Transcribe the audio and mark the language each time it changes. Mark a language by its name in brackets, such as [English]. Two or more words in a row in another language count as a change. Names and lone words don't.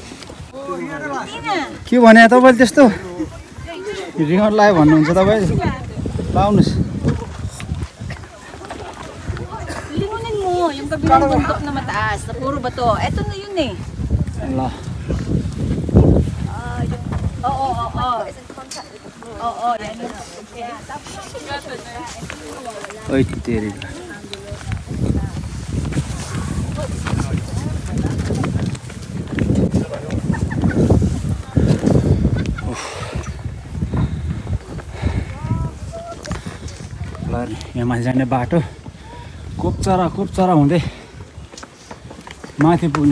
[Nepali] के भने तपाईँले त्यस्तो रिमोट लाग्यो भन्नुहुन्छ तपाईँ? लाउनुहोस्। [Filipino] Yung kabilang bundok na mataas, na puro bato. Eto na yun eh. [Nepali] ल [Filipino] Oo, yan yun. [Nepali] ओइ तेरी यहाँ माथि जाने बाटो कोप्चरा हुँदै माथि पुग्ने।